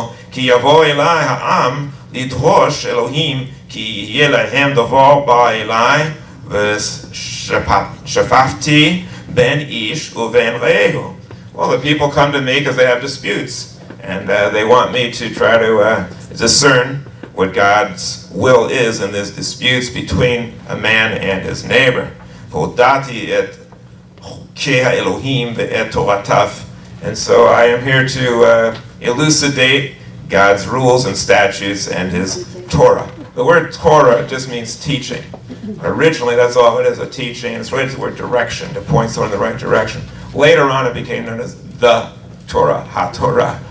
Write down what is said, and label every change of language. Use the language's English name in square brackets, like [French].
[Hebrew] כי יבוא אלי העם לדרוש אלוהים כי יהיה להם דבר בא אלי ושפפתי בין איש ובין רעהו. [English] Well, the people come to me because they have disputes, and they want me to try to discern what God's will is in these disputes between a man and his neighbor. [Hebrew] והודעתי את חוקי האלוהים ואת תורתיו. [English] And so I am here to elucidate God's rules and statutes and his Torah. The word Torah just means teaching. Originally, that's all it is, a teaching. It's related to the word direction, to point someone in the right direction. Later on, it became known as the Torah, HaTorah.